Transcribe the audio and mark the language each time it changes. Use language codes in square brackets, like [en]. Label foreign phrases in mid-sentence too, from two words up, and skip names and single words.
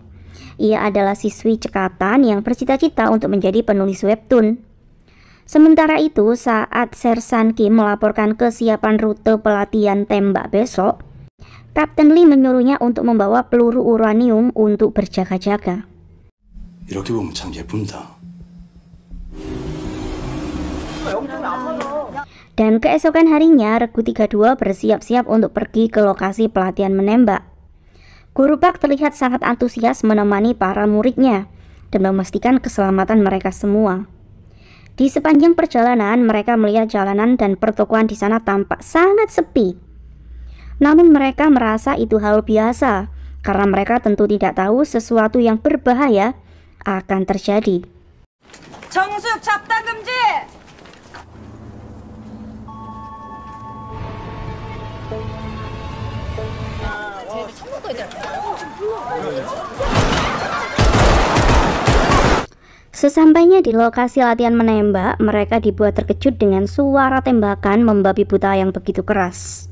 [id] Ia adalah siswi cekatan yang bercita-cita untuk menjadi penulis webtoon. Sementara itu, saat Sersan Kim melaporkan kesiapan rute pelatihan tembak besok, Kapten Lee menyuruhnya untuk membawa peluru uranium untuk berjaga-jaga. [ko] 이렇게 보면 참 예쁩니다. [id] Dan keesokan harinya, Regu 32 bersiap-siap untuk pergi ke lokasi pelatihan menembak. Guru Park terlihat sangat antusias menemani para muridnya dan memastikan keselamatan mereka semua. Di sepanjang perjalanan, mereka melihat jalanan dan pertokoan di sana tampak sangat sepi. Namun mereka merasa itu hal biasa, karena mereka tentu tidak tahu sesuatu yang berbahaya akan terjadi. [ko] 정숙 잡담 금지! [id] Sesampainya di lokasi latihan menembak, mereka dibuat terkejut dengan suara tembakan membabi buta yang begitu keras.